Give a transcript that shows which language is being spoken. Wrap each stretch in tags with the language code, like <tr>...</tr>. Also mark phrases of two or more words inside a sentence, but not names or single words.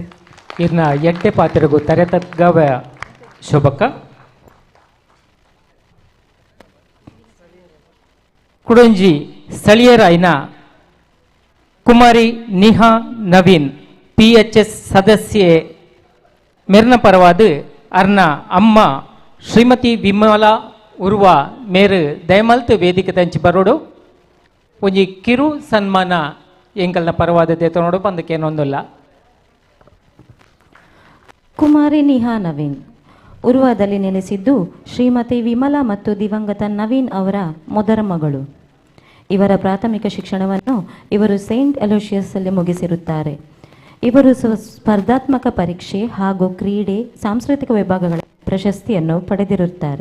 <tcy>ಇರ್ನ ಎಡ್ಡೆ ಪಾತ್ರೆಗೂ ತರೆತಗ್ಗವ ಶೋಭಕ್ಕ ಕುಡಂಜಿ ಸ್ಥಳೀಯರಾಯಿನ ಕುಮಾರಿ ನಿಹಾ ನವೀನ್ PHS ಸದಸ್ಯೆ ಮೇರ್ನ ಪರವಾದ ಅರ್ನ ಅಮ್ಮ ಶ್ರೀಮತಿ ವಿಮಲಾ ಉರ್ವ ಮೇರು ದಯಮಲ್ತ್ ವೇದಿಕೆ ತಂಚಿ ಬರೋಡು ಒಂಜಿ ಕಿರು ಸನ್ಮಾನ ಎಂಕಲ್ನ ಪರವಾದ ದೇತನೋಡು ಬಂದಕ್ಕೇನೊಂದಿಲ್ಲ.</tcy> <kn>ಕುಮಾರಿ ನಿಹಾ ನವೀನ್ ಉರ್ವಾದಲ್ಲಿ ನೆಲೆಸಿದ್ದು ಶ್ರೀಮತಿ ವಿಮಲಾ ಮತ್ತು ದಿವಂಗತ ನವೀನ್ ಅವರ ಮೊದಲ ಮಗಳು. ಇವರ ಪ್ರಾಥಮಿಕ ಶಿಕ್ಷಣವನ್ನು ಇವರು ಸೇಂಟ್ ಅಲೋಷಿಯಸ್ಸಲ್ಲಿ ಮುಗಿಸಿರುತ್ತಾರೆ. ಇವರು ಸ್ಪರ್ಧಾತ್ಮಕ ಪರೀಕ್ಷೆ ಹಾಗೂ ಕ್ರೀಡೆ ಸಾಂಸ್ಕೃತಿಕ ವಿಭಾಗಗಳ ಪ್ರಶಸ್ತಿಯನ್ನು ಪಡೆದಿರುತ್ತಾರೆ.</kn>